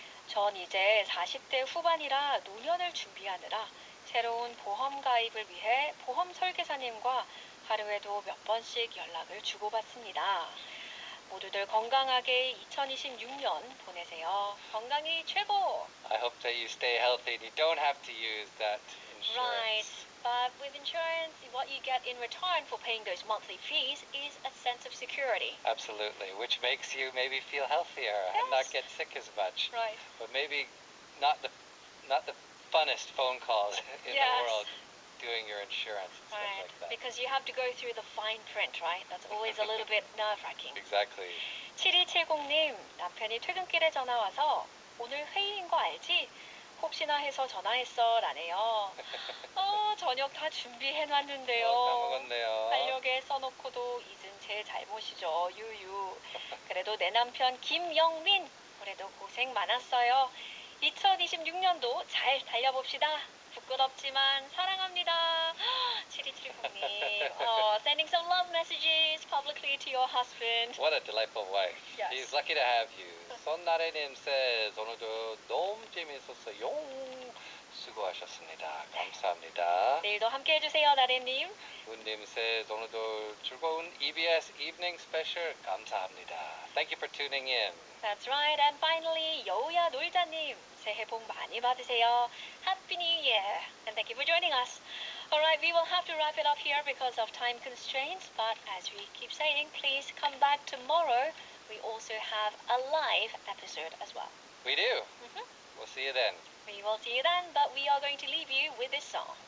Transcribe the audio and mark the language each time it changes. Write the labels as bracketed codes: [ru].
[ko] 전 이제 40대 후반이라 노년을 준비하느라 새로운 보험 가입을 위해 보험 설계사님과 하루에도 몇 번씩 연락을 주고받습니다. 모두들 건강하게 2026년 보내세요. 건강이 최고! [en] I hope that you stay healthy and you don't have to use that Right. insurance. But with insurance, what you get in return for paying those monthly fees is a sense of security. Absolutely, which makes you maybe feel healthier and not Yes. get sick as much. Right. But maybe not the funnest phone calls in the Yes. world doing your insurance and stuff Right. like that. Because you have to go through the fine print, right? That's always a little bit nerve-wracking. Exactly. [ko] 7270님, 남편이 퇴근길에 전화 와서 오늘 회의인 거 알지? 혹시나 해서 전화했어 라네요. 저녁 다 준비해놨는데요. 까먹었네요. 달력에 써놓고도 잊은 제 잘못이죠. 유유. 그래도 내 남편 김영민, 올해도 고생 많았어요. 2026년도 잘 달려봅시다. 부끄럽지만 사랑합니다. [en] 7270님, sending some love messages publicly to your husband. What a delightful wife. Yes. He's lucky to have you. [ko] 손나래님 [en] says [ko] 오늘도 너무 재밌었어요. 수고하셨습니다. 감사합니다. 내일도 함께 해주세요, 나래님. 군님 says 오늘도 즐거운 EBS Evening Special 감사합니다. [en] Thank you for tuning in. That's right. And finally, [ko] 여우야 놀자님, 새해 복 많이 받으세요. [en] Happy New Year. And thank you for joining us. Alright, we will have to wrap it up here because of time constraints. But as we keep saying, please come back tomorrow. We also have a live episode as well. We do. We'll see you then. We will see you then, but we are going to leave you with this song.